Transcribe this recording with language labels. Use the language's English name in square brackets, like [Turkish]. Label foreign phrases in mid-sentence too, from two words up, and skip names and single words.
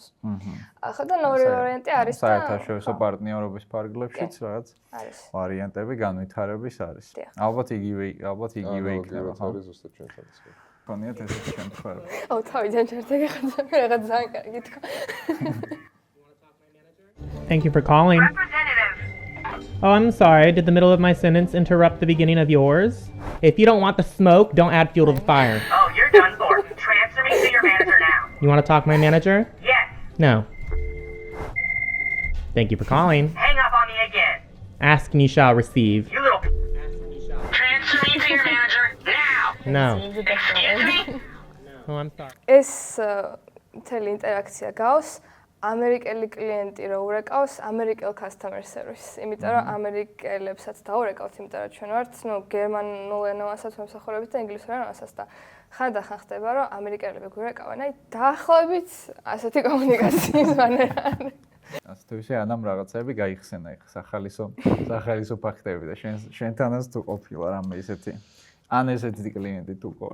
[Georgian] ახლა და ორი ვარიანტი არის და საერთაშორისო პარტნიორობის ფარგლებშიც რაღაც არის. ვარიანტები განვითარების არის. ალბათ იგივე იქნება, ხო? არის ზუსტად ჩვენთანაც. კონიათ ესეთი შემთხვევა. აუ, თავიდან ჩართები ხარ, რაღაც ძალიან კარგი თქვა. [English] Thank you for calling. Oh, I'm sorry. Did the middle of my sentence interrupt the beginning of yours? If you don't want the smoke, don't add fuel to the fire. Oh, you're done for. Transfer me to your manager now. You want to talk to my manager? Yes. No. Thank you for calling. Hang up on me again. Ask and you shall receive. You little. Transfer me to your manager now. No. Excuse me? Oh, I'm sorry. [Georgian] ეს მთელი ინტერაქცია გავს ამერიკელი კლიენტი რო ურეკავს ამერიკელ [English] customer service. [Georgian] იმიტომ რომ ამერიკელებსაც დაურეკავთ, იმიტომ რომ ჩვენ ვართ, ნუ გერმანულენოვანსაც მომსახურებით და ინგლისურენოვანსაც და ხანდახან ხდება რომ ამერიკელები გვირეკავენ, აი დაახლოებით ასეთი კომუნიკაციის მანერა არის. ასე თუ ისე ანამ რაღაცები გაიხსენა ხა სახალისო ფაქტები და შენთანაც თუ ყოფილა რამე ისეთი ან ესეთი კლიენტი თუ ყო.